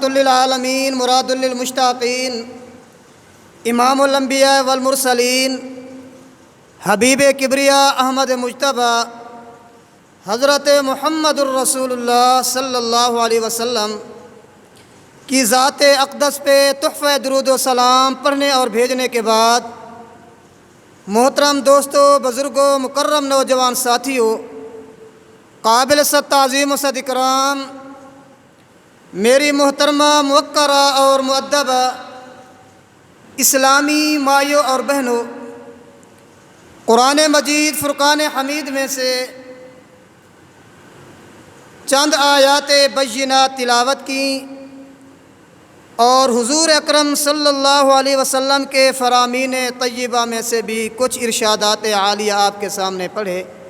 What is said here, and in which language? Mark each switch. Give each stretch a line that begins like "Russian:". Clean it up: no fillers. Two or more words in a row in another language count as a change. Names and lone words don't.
Urdu: للعالمین مراد للمشتاقین
Arabic: امام الانبیاء والمرسلین
Urdu: حبیب کبریا احمد مجتبی حضرت محمد
Arabic: الرسول اللہ صلی اللہ علیہ وسلم
Urdu: کی ذات اقدس پہ تحفہ درود و سلام پڑھنے اور بھیجنے کے بعد، محترم دوستو، بزرگوں، مکرم نوجوان ساتھیوں، قابل صد تعظیم و صد اکرام، میری محترمہ موقرہ اور مؤدبہ اسلامی مائیوں اور بہنوں، قرآن مجید فرقان حمید میں سے چند آیات بینات تلاوت کی اور حضور اکرم
Arabic: صلی اللہ علیہ وسلم
Urdu: کے فرامین طیبہ میں سے بھی کچھ ارشادات عالیہ آپ کے سامنے پڑھے۔